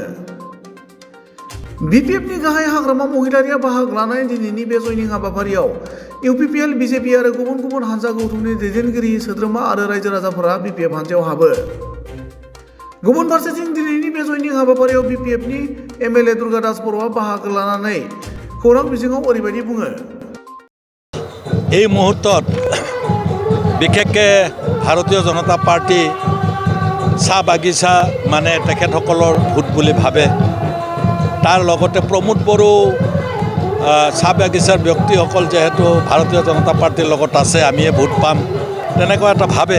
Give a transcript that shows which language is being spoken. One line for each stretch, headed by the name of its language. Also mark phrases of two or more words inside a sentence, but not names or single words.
Bodo: बिपिएफनि गाहाय हाग्रामा महिलारिया बाहागो लानाय दिनैनि बे जयनिं हाबाफारियाव इउपिपिएल, बिजेपि आरो गुबुन गुबुन हानजा गौथुमनि दैदेनगिरि, सोद्रोमा आरो रायजो राजाफोरा बिपिएफ हानजायाव हाबो। गुबुन फारसेथिं दिनैनि बे जयनिं हाबाफारियाव बिपिएफनि एमएलए दुर्गादास बर'आ बाहागो लानानै खौरां बिजोङाव ओरैबायदि बुङो।
Assamese: এই মুহূৰ্তত বিশেষকৈ ভাৰতীয় জনতা পাৰ্টি চাহ বাগিচা মানে তেখেতসকলৰ ভোট বুলি ভাবে। তাৰ লগতে প্ৰমোদ বড়ো চাহ বাগিচাৰ ব্যক্তিসকল যেহেতু ভাৰতীয় জনতা পাৰ্টিৰ লগত আছে, আমিয়ে ভোট পাম তেনেকুৱা এটা ভাবে।